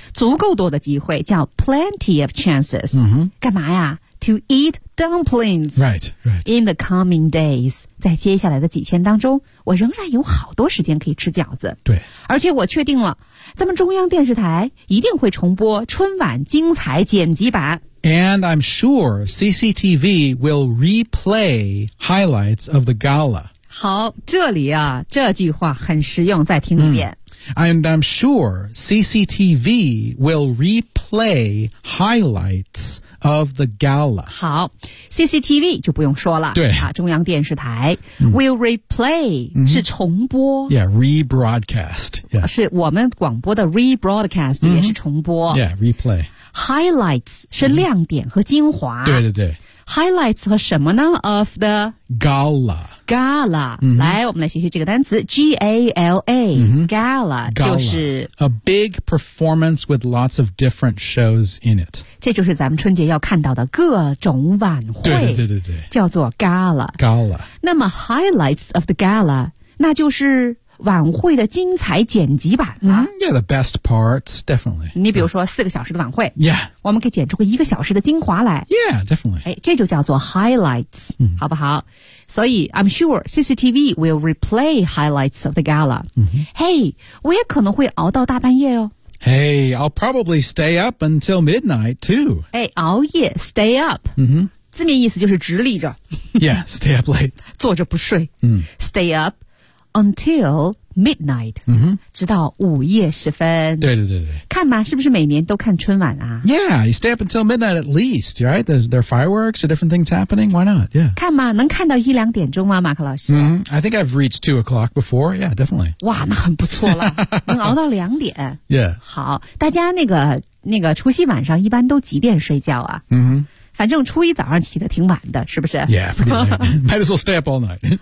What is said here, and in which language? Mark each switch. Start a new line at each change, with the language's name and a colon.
Chinese: 足够多的机会叫 plenty of chances.、 Mm-hmm. 干嘛呀
English: ?To eat dumplings. Right, right. In the coming days.
Chinese: 在接下来的几天当中我仍然有好多时间可以吃饺子。对。而且我确定了咱们中央电视台一定会重播春晚精彩剪辑版。
English: And I'm sure CCTV will replay highlights of the gala.
Chinese: 好，这里啊，这句话很实用，再听一遍。
English: And I'm sure CCTV will replay highlights of the gala.
Chinese: 好 ,CCTV 就不用说了。对。啊、中央电视台、嗯、will replay、嗯、是重播。
English: Yeah, rebroadcast.、Yeah.
Chinese: 是我们广播的 rebroadcast、嗯、也是重播。
English: Yeah, replay.
Chinese: Highlights 是亮点和精华。嗯、对对对。 Highlights 和什么呢 of the
English: gala gala、 mm-hmm.
Chinese: 来我们来学习这个单词 G-A-L-A、 mm-hmm. gala 就是
English: a big performance with lots of different shows in it
Chinese: 这就是咱们春节要看到的各种晚会对对对对叫做 gala
English: gala
Chinese: 那么 highlights of the gala 那就是晚会的精彩剪辑版了、
English: mm-hmm. Yeah, the best parts, definitely
Chinese: 你比如说四个小时的晚会
English: Yeah
Chinese: 我们可以剪出个一个小时的精华来
English: Yeah, definitely
Chinese: 这就叫做 highlights、 mm-hmm. 好不好所以
English: I'm sure CCTV will replay highlights of the gala、 mm-hmm.
Chinese: Hey, 我也可能会熬到大半夜哦
English: Hey, I'll probably stay up until midnight too
Chinese: 熬夜 stay up、 mm-hmm. 字面意思就是直立着
English: Yeah, stay up late
Chinese: 坐着不睡、 mm-hmm.
English: Stay upUntil midnight,、 mm-hmm.
Chinese: 直到午夜时分。对对对对。看吧，是不是每年都看春晚啊
English: ？Yeah, you stay up until midnight at least, right? There are fireworks, there are different things happening. Why not? Yeah.
Chinese: 看吧，能看到一两点钟吗，马克老师、
English: mm-hmm. ？I think I've reached 2 o'clock before. Yeah, definitely.
Chinese: 哇，那很不错了，能熬到两点。
English: Yeah.
Chinese: 好，大家那个除夕晚上一般都几点睡觉啊？嗯、mm-hmm.。反正初一早上起的挺晚的，是不是
English: ？Yeah, pretty late. Might as well stay up all night.